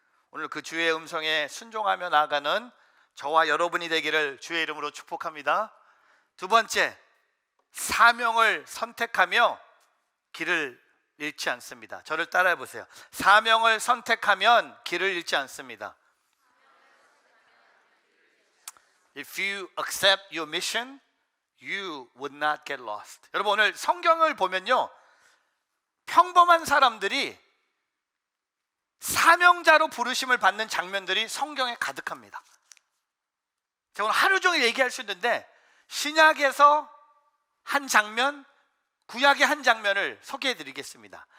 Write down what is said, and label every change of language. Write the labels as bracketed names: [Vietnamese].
[Korean] 오늘 그 주의 음성에 순종하며 나아가는 저와 여러분이 되기를 주의 이름으로 축복합니다. 두 번째, 사명을 선택하며 길을 잃지 않습니다. 저를 따라해 보세요. 사명을 선택하면 길을 잃지 않습니다. [English] If you accept your mission, you would not get lost. [Korean] 여러분, 오늘 성경을 보면요, 평범한 사람들이 사명자로 부르심을 받는 장면들이 성경에 가득합니다. 제가 오늘 하루 종일 얘기할 수 있는데 신약에서 한 장면, 구약의 한 장면을 소개해 드리겠습니다.